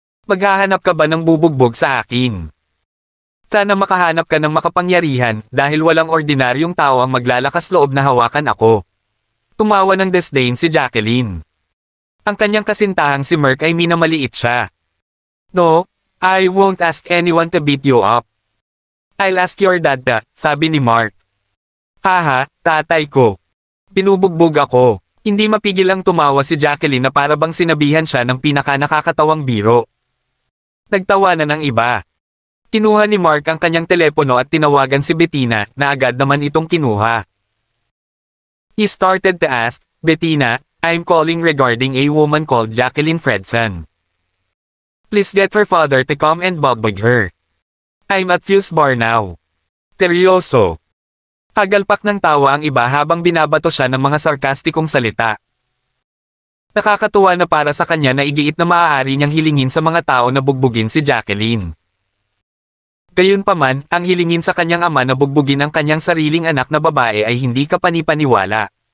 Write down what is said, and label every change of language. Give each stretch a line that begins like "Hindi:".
Filipino: Maghahanap ka ba ng bubugbog sa akin? Sana makahanap ka ng makapangyarihan dahil walang ordinaryong tao ang maglalakas loob na hawakan ako. Tumawa ng disdain si Jacqueline. Ang kanyang kasintahang si Mark ay minamaliit siya.
English: No, I won't ask anyone to beat you up. I'll ask your dad that,
Filipino: sabi ni Mark. Haha, tatay ko. Binubugbog ako. Hindi mapigil ang tumawa si Jacqueline na para bang sinabihan siya ng pinaka-nakakatawang biro. Nagtawa na ng iba. Kinuha ni Mark ang kanyang telepono at tinawagan si Bettina na agad naman itong kinuha.
English: He started to ask, Bettina, I'm calling regarding a woman called Jacqueline Fredson. Please get her father to come and bugbog her. I'm at Fuse Bar now.
Filipino: Seryoso. Hagalpak ng tawa ang iba habang binabato siya ng mga sarkastikong salita. Nakakatuwa na para sa kanya na igiit na maaari niyang hilingin sa mga tao na bugbugin si Jacqueline. Gayunpaman, ang hilingin sa kanyang ama na bugbugin ang kanyang sariling anak na babae ay hindi kapanipaniwala.